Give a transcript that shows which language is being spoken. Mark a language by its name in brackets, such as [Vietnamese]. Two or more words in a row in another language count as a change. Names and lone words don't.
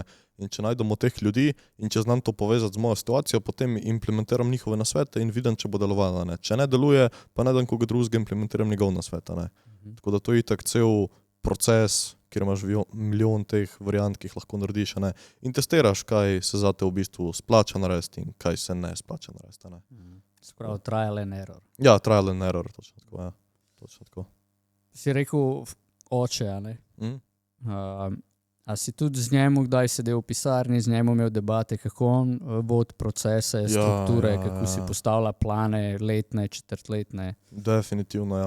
[Slovenian] In če najdemo teh ljudi in če znam to povezati z mojo situacijo, potem implementiram njihove nasvete in vidim, če bo delovalo. Ne? Če ne deluje, pa najdem koga drugega, implementiram njegov nasvet. Tako da to je itak cel proces, kjer imaš milijon teh variant, ki jih lahko narediš. Ne? In testiraš, kaj se za te v bistvu splača narediti in kaj se ne splača narediti. Ne? Sprav, [English] trial and error. Ja, trial and error, [Slovenian] točno tako, ja. Točno tako. Si rekel oče, a ne? A si tudi z njemu kdaj sedel v pisarni, z njemu imel debate, kako on vodi procese, strukture, kako si postavlja plane, letne, četrtletne? Definitivno, ja.